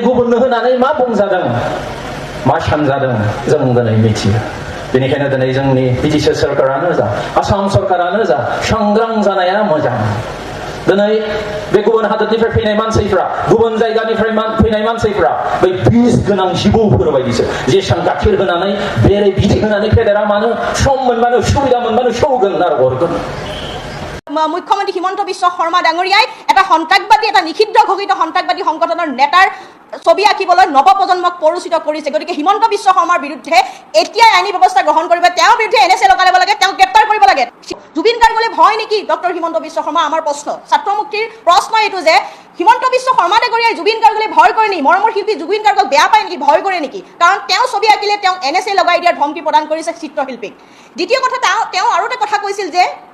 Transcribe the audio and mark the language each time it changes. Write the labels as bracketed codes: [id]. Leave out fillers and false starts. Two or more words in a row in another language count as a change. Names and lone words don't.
[brx] गुबुननो होनानै मा बुंजादों मा सानजादों जों दिनै मिथियो बेनिखायनो दिनै जोंनि बिटिसि सरकारानो जा आसाम सरकारानो जा सांग्रां जानाया मोजां दिनै बे गुबुन हादरनिफ्राय फैनाय मानसिफ्रा गुबुन जायगानिफ्राय फैनाय मानसिफ्रा बै बिस गोनां जिबौफोर बायदिसो जेसां गाखिर होनानै बेरे बिदै होनानै फेदेरा मानो सम मोनबानो सुबिदा मोनबानो सौगोन आरो अरगोन [as] मुख्यमंत्री हिमন্ত বিশ্ব শৰ্মা ডাঙৰীয়াই এটা সন্ত্ৰাসবাদী এটা নিষিদ্ধ ঘোষিত সন্ত্ৰাসবাদী সংগঠনৰ নেতাৰ ছবি আঁকিবলৈ নৱপ্ৰজন্মক প্ৰৰোচিত কৰিছে গতিকে হিমন্ত বিশ্ব শৰ্মাৰ বিৰুদ্ধে এতিয়াই আইনী ব্যৱস্থা গ্ৰহণ কৰিব তেওঁৰ বিৰুদ্ধে এনএছএ লগাব লাগে তেওঁক গ্ৰেপ্তাৰ কৰিব লাগে জুবিন গাৰ্গলৈ ভয় নেকি ডক্টৰ হিমন্ত বিশ্ব শৰ্মা আমাৰ প্ৰশ্ন ছাত্ৰ মুক্তিৰ প্ৰশ্ন এইটো যে হিমন্ত বিশ্ব শৰ্মা ডাঙৰীয়াই জুবিন গাৰ্গলৈ ভয় কৰে নেকি মৰমৰ শিল্পী জুবিন গাৰ্গক বেয়া পায় নেকি ভয় কৰে নেকি কাৰণ তেওঁ ছবি আঁকিলে তেওঁ এনএছএ লগাই দিয়াৰ ধমকি প্ৰদান কৰিছে চিত্ৰশিল্পীক দ্বিতীয় কথা তেওঁ আৰু এটা কথা কৈছিল যে